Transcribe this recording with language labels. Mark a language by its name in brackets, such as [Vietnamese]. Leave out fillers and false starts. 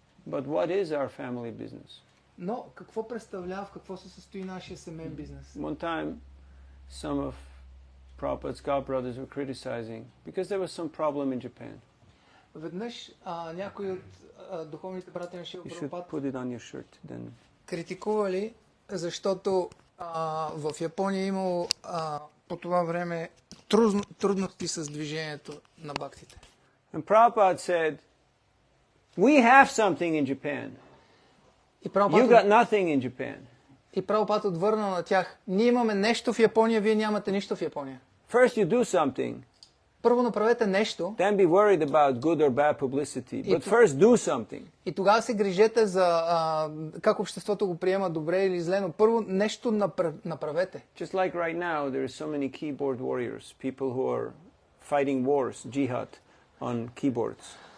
[English] But what is our family business? [Bulgarian] Но какво представлява, в какво се състои нашия семейен бизнес? [English] One time, some of Prabhupada's godbrothers were criticizing because there was some problem in Japan. [Bulgarian] Веднъж някои от духовните братя на Шила Прабхупад [English] then... [Bulgarian] критикували, защото в Япония имало по това време трудности с движението на бхактите. [English] And Prabhupada said, we have something in Japan. You got nothing in Japan. [Bulgarian] И Прабхупад отвърна на тях, ние имаме нещо в Япония, вие нямате нищо в Япония. [English] First you do something. [Bulgarian] Първо направете нещо. [English] Then be worried about good or bad publicity. But first do something. [Bulgarian] И тогава се грижете за как обществото го приема добре или зле, но първо нещо направете. [English] Just like right now, there are so many keyboard warriors, people who are fighting wars, jihad, on keyboards.